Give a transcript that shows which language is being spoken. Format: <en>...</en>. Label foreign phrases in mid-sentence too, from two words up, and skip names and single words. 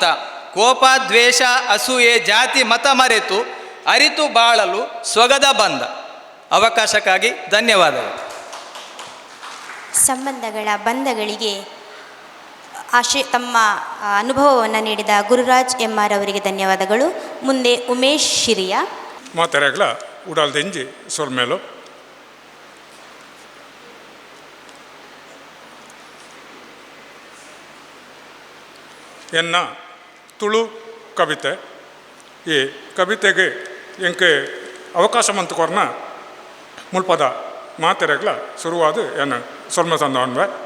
<kn>ಕೋಪ ದ್ವೇಷ ಅಸೂಯೆ ಜಾತಿ ಮತ ಮರೆತು ಅರಿತು ಬಾಳಲು ಸೊಗದ ಬಂಧ. ಅವಕಾಶಕ್ಕಾಗಿ ಧನ್ಯವಾದಗಳು. ಸಂಬಂಧಗಳ ಬಂಧಗಳಿಗೆ ತಮ್ಮ ಅನುಭವವನ್ನು ನೀಡಿದ ಗುರುರಾಜ್ MR ಅವರಿಗೆ ಧನ್ಯವಾದಗಳು. ಮುಂದೆ ಉಮೇಶ್ ಶಿರಿಯಾ.</kn> <tcy>ಮಾತೆರೆಗ್ಲ ಉಡಾಲ್ದೆಂಜಿ ಸೊಲ್ಮೇಲು ಎನ್ನ ತುಳು ಕವಿತೆ. ಈ ಕವಿತೆಗೆ ಎಂಕೆ ಅವಕಾಶ ಮಂತು ಕೊರ್ನ ಮುಲ್ಪದ ಮಾತೆರೆಗ್ಲ ಶುರುವಾದ ಏನು ಸೊಲ್ಮೆ ತಂದವನ್ವೆ.</tcy>